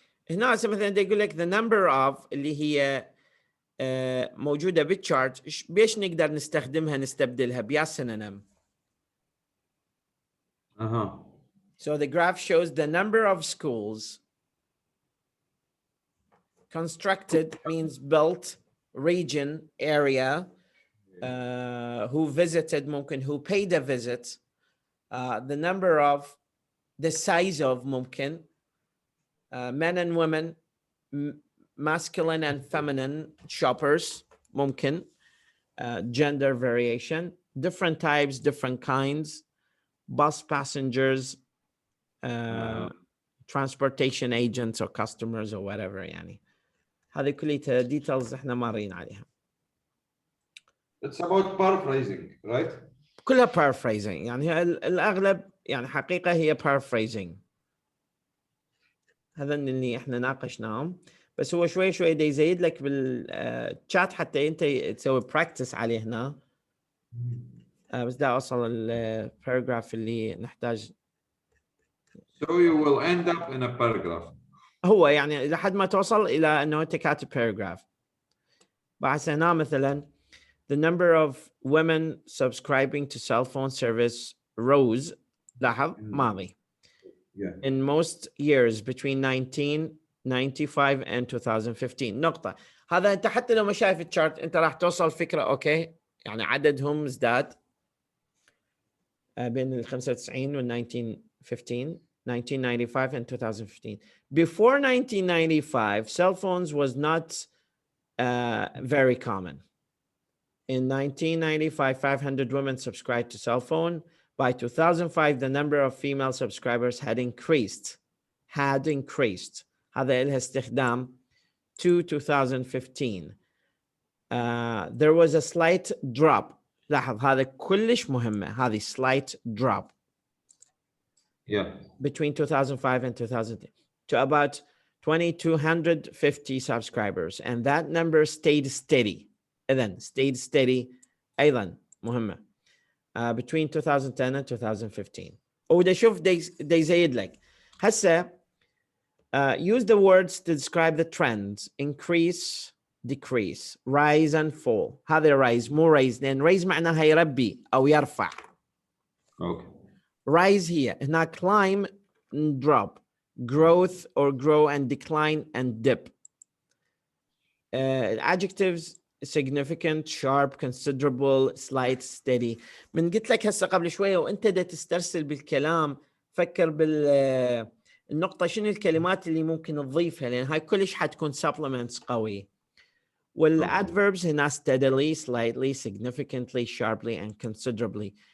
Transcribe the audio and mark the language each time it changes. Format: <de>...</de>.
<ar>هنا مثلا يقول لك</ar> <en>the number of</en> <ar>اللي هي موجودة بالشارت بيش نقدر نستخدمها نستبدلها بيا synonym.</ar> <en>So the graph shows the number of schools. Constructed means built, region, area, who visited ممكن, who paid a visit, the number of, the size of ممكن, men and women, masculine and feminine shoppers ممكن, gender variation, different types, different kinds, bus passengers, transportation agents or customers or whatever.</en> <ar>يعني هذه كلها details احنا مارين عليها.</ar> <en>It's about paraphrasing, right?</en> <ar>كلها paraphrasing يعني الأغلب يعني حقيقة هي paraphrasing. هذا اللي احنا ناقشناهم بس هو شوي شوي دا يزيد لك بالشات حتى انت تسوي practice عليه هنا. بس دا أوصل الباراجراف اللي نحتاج.</ar> <en>So you will end up in a paragraph.</en> <ar>هو يعني لحد ما توصل إلى أنه أنت كاتب paragraph. بعد هنا مثلا</ar> <en>the number of women subscribing to cell phone service rose.</en> <ar>لاحظ ماضي.</ar> <en>In most years between 1995 and 2015.</en> <ar>نقطة. هذا أنت حتى لو ما شايف الشارت أنت راح توصل فكرة أوكي يعني عددهم ازداد بين ال 95 وال 1915.</ar> <en>1995 and 2015. Before 1995, cell phones was not very common. In 1995, 500 women subscribed to cell phone. By 2005, the number of female subscribers had increased.</en> <ar>هذا إلها استخدام</ar> <en>to 2015. There was a slight drop.</en> <ar>لاحظ هذا كلش مهمة هذه slight drop.</ar> <en>Between 2005 and 2010 to about 2,250 subscribers, and that number stayed steady. إذن stayed steady</en> <ar>أيضا مهمة</ar> <en>between 2010 and 2015.</en> <ar>وده شوف ده يزيد لك هسه</ar> <en>use the words to describe the trends: increase, decrease, rise and fall.</en> <ar>هذا rise مو raise لأن raise معناها يربي أو يرفع.</ar> <en>Okay. Rise here هنا climb and drop, growth or grow and decline and dip. Adjectives significant, sharp, considerable, slight, steady.</en> <ar>من قلت لك هسه قبل شويه وانت دا تسترسل بالكلام فكر بالنقطه شنو الكلمات اللي ممكن تضيفها لان هاي كلش حتكون supplements قوي.</ar> <en>والadverbs هنا steadily, slightly, significantly, sharply and considerably.</en>